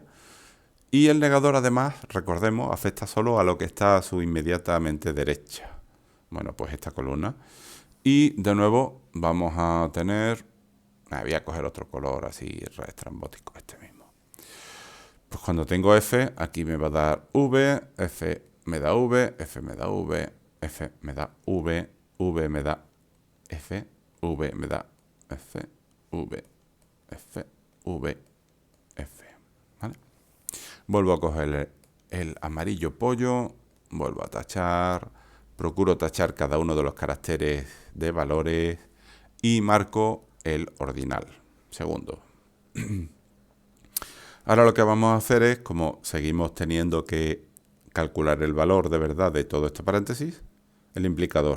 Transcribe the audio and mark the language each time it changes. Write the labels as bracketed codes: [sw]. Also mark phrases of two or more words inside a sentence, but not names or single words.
[es] Y el negador, además, recordemos, afecta solo a lo que está a su inmediatamente derecha. Bueno, pues esta columna. Y de nuevo vamos a tener... voy a coger otro color así reestrambótico, este mismo. Pues cuando tengo F, aquí me va a dar V, F me da V, F me da V, F me da V, V me da F, V me da F, V, F, V, F. ¿Vale? Vuelvo a coger el amarillo pollo, vuelvo a tachar, procuro tachar cada uno de los caracteres de valores y marco el ordinal. Segundo. Ahora lo que vamos a hacer es, como seguimos teniendo que calcular el valor de verdad de todo este paréntesis, el implicador.